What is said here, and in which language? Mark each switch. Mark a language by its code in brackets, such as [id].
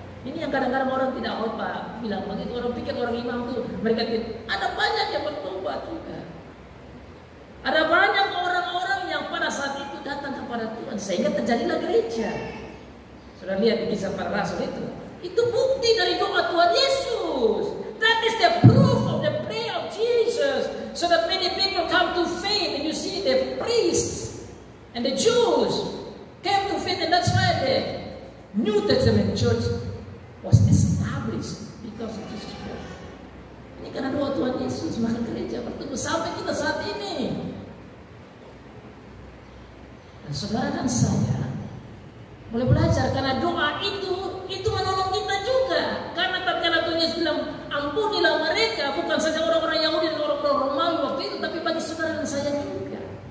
[id] Ini yang kadang-kadang orang tidak bilang begitu, orang pikir orang imam itu mereka tidak. Ada banyak yang bertobat juga. Ada banyak orang-orang yang pada saat itu datang kepada Tuhan sehingga terjadilah gereja. Sudah lihat di Kisah Para Rasul itu. Itu bukti dari doa Tuhan Yesus. [en] That is the proof of the prayer of Jesus, so that many people come to faith. And you see the priests and the Jews came to faith, and that's why the New Testament church was established because of Jesus Christ. [id] Ini karena doa Tuhan Yesus, maka gereja bertumbuh sampai kita saat ini. Dan saudara dan saya boleh belajar karena doa itu menolong kita juga. Karena tatkala Tuhan Yesus bilang ampunilah mereka, bukan saja orang-orang Yahudi dan orang-orang Romawi waktu itu, tapi bagi saudara dan saya juga.